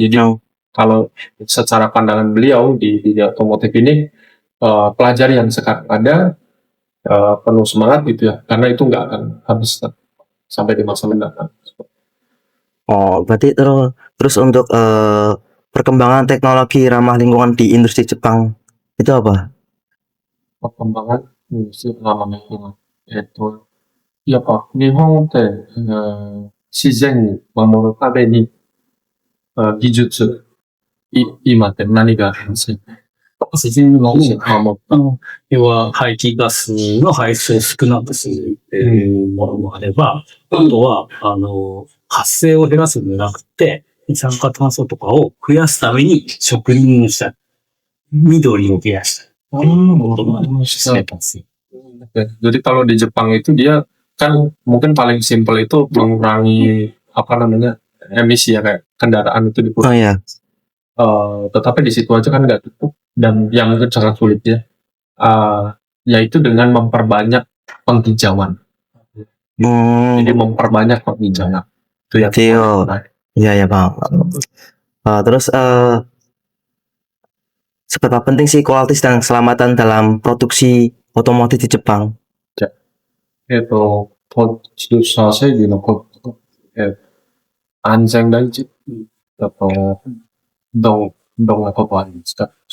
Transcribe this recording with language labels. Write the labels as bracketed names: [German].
[Indonesian] Jadi kalau secara pandangan beliau di otomotif ini pelajari yang sekarang ada penuh semangat gitu ya karena itu nggak akan habis sampai di masa mendatang. Oh, berarti terus untuk perkembangan teknologi ramah lingkungan di industri Jepang itu apa? Perkembangan industri ramah lingkungan itu ya Pak, [Japanese] 日本って自然を守るために技術今って何がありますか？自然の要は排気ガスの排出を少なくするっていうものもあれば、あとは、発生を減らすんじゃなくて、二酸化炭素とかを増やすために植林をしたり、緑を増やしたり、っていうこともしてます。 [Indonesian] Jadi kalau di Jepang itu dia kan mungkin paling simpel itu mengurangi emisi ya kayak kendaraan itu dikurangi. Oh iya. Tetapi di situ aja kan nggak cukup dan yang mungkin sangat sulit ya, yaitu dengan memperbanyak penghijauan. Jadi memperbanyak penghijauan. Itu ya. Iya Bang. Terus seberapa penting sih kualitas dan keselamatan dalam produksi otomotif di Jepang? [Japanese] 自動車整備のこと、安全第一だとどんなことありますか？